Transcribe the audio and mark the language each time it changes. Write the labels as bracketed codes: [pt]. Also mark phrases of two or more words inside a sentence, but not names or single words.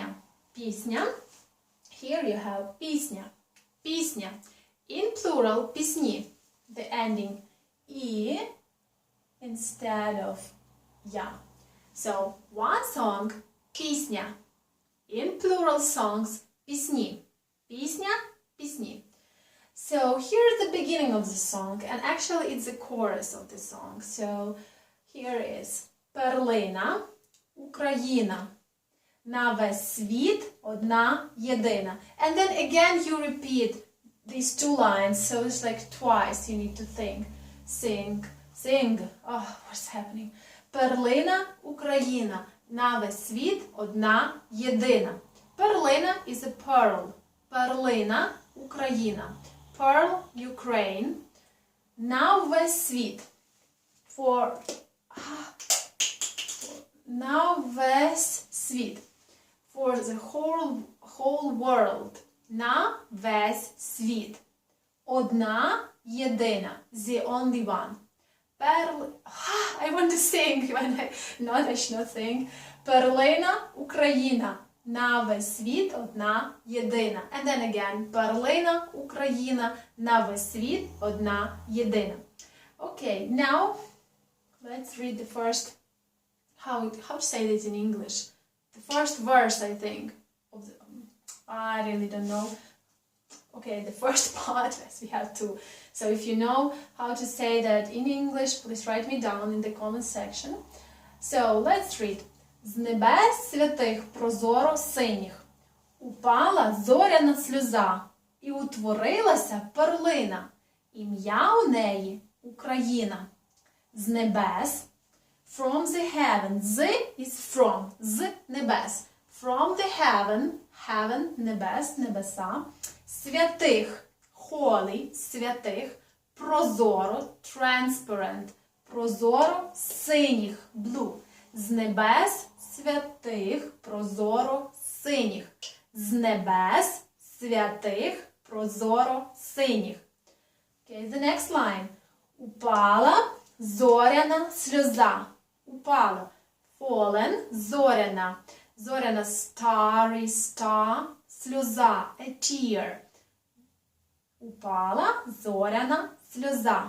[uk] Пісня. [en] Here you have пісня. [uk] Пісня. [en] In plural, пісні. The ending "і" instead of "я". So one song, пісня. In plural songs, [uk] пісні. Пісня, пісні. [en] So here's the beginning of the song, and actually it's the chorus of the song. So here is перлина. [uk] Україна. На весь світ одна єдина. [en] And then again you repeat these two lines, so it's like twice you need to think. Sing. Oh, what's happening? [uk] Перлина, Україна. На весь світ одна єдина. Перлина [en] is a pearl. [uk] Перлина, Україна. [en] Pearl, Ukraine. [uk] На весь світ. На весь світ. [en] For the whole world. [uk] На весь світ. Одна єдина. [en] The only one. I want to sing when I should not sing. [uk] Перлина, Україна. На весь світ одна єдина. [en] And then again. [uk] Перлина, Україна. На весь світ одна єдина. [en] Okay, now let's read the first. How to say this in English? The first verse, I think. I really don't know. Okay, the first part, as we have to. So if you know how to say that in English, please write me down in the comment section. So let's read. [uk] З небес святих прозоро синіх упала зоряна сльоза і утворилася перлина. Ім'я у неї Україна. З небес. [en] From the heaven. Z is from. [uk] Z небес. [en] From the heaven, [uk] небес, небеса. Святих, holy, святих. Прозоро, transparent. Прозоро, синіх, blue. З небес, святих, прозоро, синіх. З небес, святих, прозоро, синіх. [en] Okay, the next line. [uk] Упала зоряна сльоза. Упала. Fallen, зоряна. Зоряна, [en] starry, star. Сльоза, a tear. [uk] Упала зоряна сльоза.